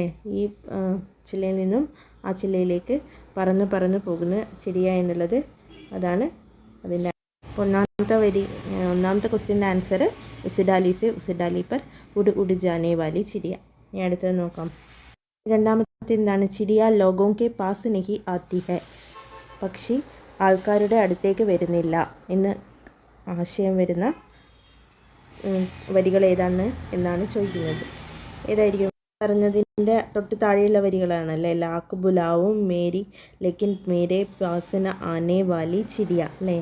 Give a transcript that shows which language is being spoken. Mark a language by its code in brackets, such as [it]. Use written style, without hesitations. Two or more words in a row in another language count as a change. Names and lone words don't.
[ml] ഈ ചില്ലയിൽ നിന്നും ആ ചില്ലയിലേക്ക് പറന്ന് പോകുന്ന ചിടിയ എന്നുള്ളത് അതാണ് അതിൻ്റെ ഒന്നാമത്തെ ക്വസ്റ്റ്യൻ്റെ ആൻസർ [hi] उस डाली पर उड़ जाने वाली चिड़िया. [ml] ഇനി അടുത്തത് നോക്കാം. രണ്ടാമത്തെ എന്താണ്? [hi] चिड़िया लोगों के पास नहीं आती है. [ml] പക്ഷി ആൾക്കാരുടെ അടുത്തേക്ക് വരുന്നില്ല എന്ന് ആശയം വരുന്ന വരികൾ ഏതാണ് എന്നാണ് ചോദിക്കുന്നത്. ഏതായിരിക്കും? പറഞ്ഞതിൻ്റെ തൊട്ട് താഴെയുള്ള വരികളാണല്ലേ? [hi] लाख बुलाऊँ मेरी लेकिन मेरे पास न आने वाली चिड़िया [ml] അല്ലേ?